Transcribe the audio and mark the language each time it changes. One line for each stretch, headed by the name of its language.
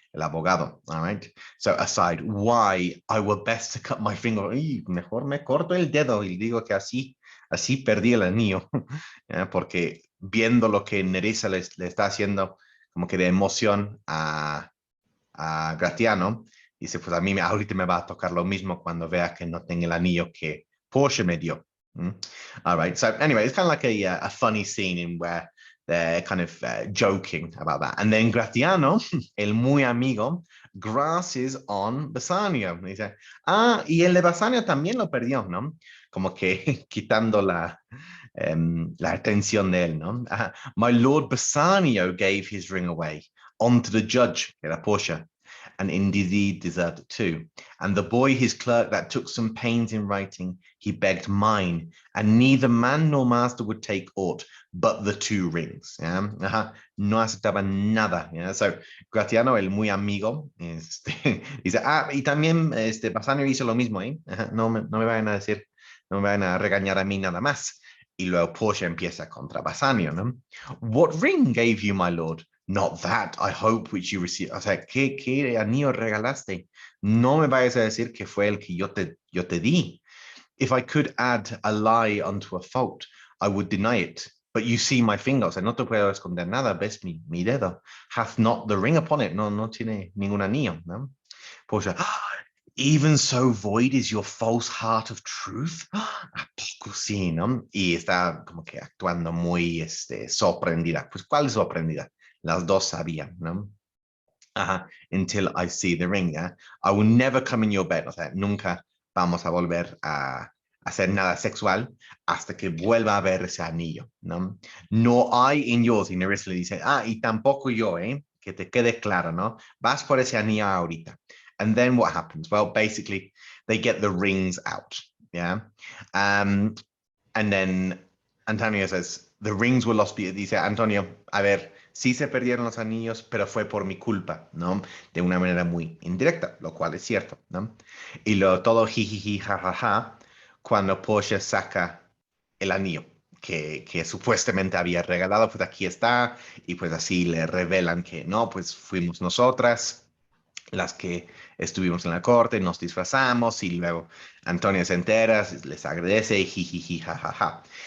Spanish: El abogado,
English: all right? So aside, why I were best to cut my finger,
Spanish: mejor me corto el dedo y digo que así perdí el anillo, porque viendo lo que Nerissa le está haciendo como que de emoción a Gratiano, dice, pues a mí ahorita me va a tocar lo mismo cuando vea que no tengo el anillo que Portia me dio.
English: All right, so anyway, it's kind of like a funny scene in where they're kind of joking about that. And then Gratiano,
Spanish: el muy amigo,
English: grasses on Bassanio.
Spanish: Y dice, y el de Bassanio también lo perdió, ¿no? Como que quitando la atención de él, ¿no?
English: My Lord Bassanio gave his ring away onto the judge,
Spanish: que era Portia,
English: and indeed deserved it too. And the boy, his clerk, that took some pains in writing, he begged mine, and neither man nor master would take aught but the 2 rings.
Spanish: Yeah? No aceptaba nada. Yeah? So Gratiano, el muy amigo, dice, y también Bassanio hizo lo mismo, ¿eh? No me vayan a decir, no me vayan a regañar a mí nada más. Y luego Portia empieza contra Bassanio, ¿no?
English: What ring gave you, my lord? Not that, I hope, which you received.
Spanish: O sea, ¿qué anillo regalaste? No me vayas a decir que fue el que yo te di.
English: If I could add a lie unto a fault, I would deny it. But you see my finger.
Spanish: O sea, no te puedo esconder nada. Ves mi dedo.
English: Hath not the ring upon it.
Spanish: No tiene ningún anillo, ¿no? Portia,
English: Even so void is your false heart of truth.
Spanish: ¿A poco sí, no? Y está como que actuando muy sorprendida. Pues, ¿cuál sorprendida? Las dos sabían, ¿no? Ajá.
English: Until I see the ring, ¿eh? I will never come in your bed.
Spanish: O sea, nunca vamos a volver a hacer nada sexual hasta que vuelva a ver ese anillo, ¿no? No hay in yours. Y Nerys le dice, y tampoco yo, ¿eh? Que te quede claro, ¿no? Vas por ese anillo ahorita.
English: And then what happens? Well, basically, they get the rings out, yeah? And then Antonio says, the rings were lost.
Spanish: Dice Antonio, a ver, sí se perdieron los anillos, pero fue por mi culpa, ¿no? De una manera muy indirecta, lo cual es cierto, ¿no? Y todo jijiji, jajaja, cuando Portia saca el anillo que supuestamente había regalado, pues aquí está, y pues así le revelan que no, pues fuimos nosotras las que estuvimos en la corte, nos disfrazamos y luego Antonia se entera, les agradece, jijiji, jajaja.